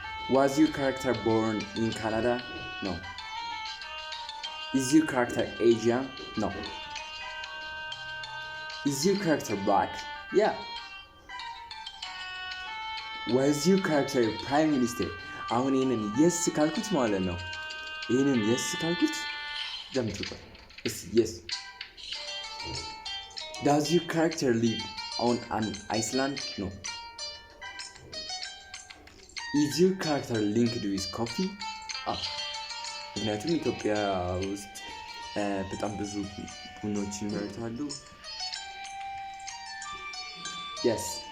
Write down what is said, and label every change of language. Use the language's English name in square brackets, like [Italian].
[English] Was your character born in Canada? No. Is your character Asian? No. Is your character black? Yeah. Was your character prime minister? [Amharic] አሁን ይሄንን yes ካልኩት ማለት ነው። ይሄንን yes ካልኩት ጀምሩት። Yes. [English] Does your character live on an island? No. Is your character linked with coffee? [Amharic] ምክንያቱም ኢትዮጵያ ውስጥ በጣም ብዙ ቡናዎች ይመረታሉ። Yes.